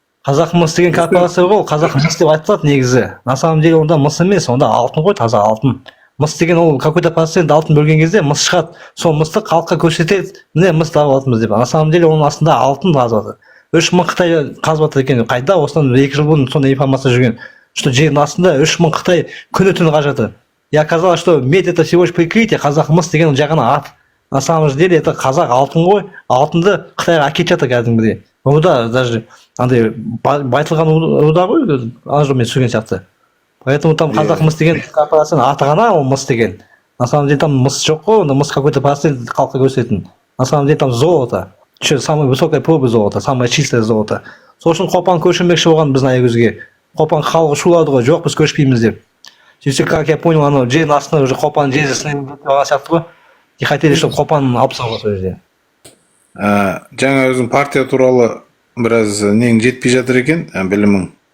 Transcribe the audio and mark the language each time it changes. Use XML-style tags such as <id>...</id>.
<kk>Қазақ мыс деген корпорация ғой, қазақ мыс деп айтылады негізі.</kk> <ru>На самом деле</ru> <kk>онда мыс емес, онда алтын ғой, таза алтын. Мыс деген ол</kk> <ru>какой-то процент</ru> <kk>алтын бөлген кезде мыс шығады. Сол мысты халыққа көрсетеді, міне мыс тауып жатырмыз деп.</kk> <ru>На самом деле</ru> <kk>оның астында алтын қазып жатыр. 3 мың Қытай қазып жатыр екен. Қайда? Осыдан 2 жыл бұрын сондай информация жүрген. Что жердің астында 3 мың Қытай күні-түні қазып жатыр.</kk> <ru>И оказалось, что медь это всего лишь прикрытие,</ru> <kk>қазақ мыс деген жай ғана ат.</kk> <ru>На самом деле это</ru> <kk>қазақ алтын ғой, алтынды Қытайға әкетіп жатыр кәдімгідей. Руда даже андай байтылған руда ғой, ана жолмен түсірген сияқты.</kk> <ru>Поэтому там</ru> <kk>қазақ мыс деген корпорацияның аты ғана ол мыс деген.</kk> <ru>На самом деле там</ru> <kk>мыс жоқ қой, мыс</kk> <ru>какой-то процент</ru> <kk>халыққа көрсететін.</kk> <ru>На самом деле там золото. Самая высокая проба золота, самое чистое золото.</ru> <kk>Сол үшін Қопан көшірмекші болған біздің Аягөзге. Қопан халқы шулады ғой, жоқ біз көшпейміз деп. Сөйтсе,</kk> <ru>как я понял,</ru> <kk>анау жердің астына уже Қопан жезісінен алған сияқты ғой.</kk> <ru>И хотели, чтобы</ru> <kk>Қопан алып салған сол жерде. Жаңа өзің партия туралы біраз нең жетпей жатыр екен, білімің.</kk>